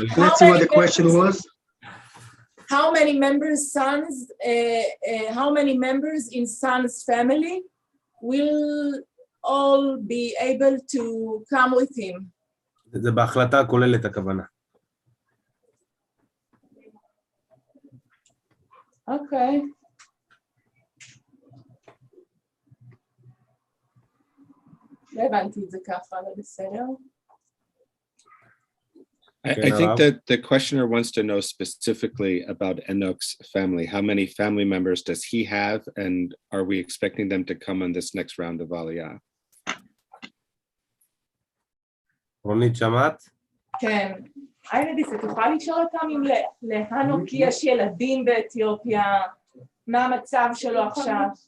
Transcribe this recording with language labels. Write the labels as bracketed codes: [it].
[en] Let's see what the question was. How many members in Son's family will all be able to come with him? [he] זה בהחלטה הכוללת הכוונה. אוקיי. לא הבנתי את זה ככה, אבל בסדר. [en] I think that the questioner wants to know specifically about Enoch's family. How many family members does he have, and are we expecting them to come on this next round of Aliyah? [he] רונית, שמעת? כן. איירדיס, את יכולה לשאול אותם אם להנוק יש ילדים באתיופיה, מה המצב שלו עכשיו?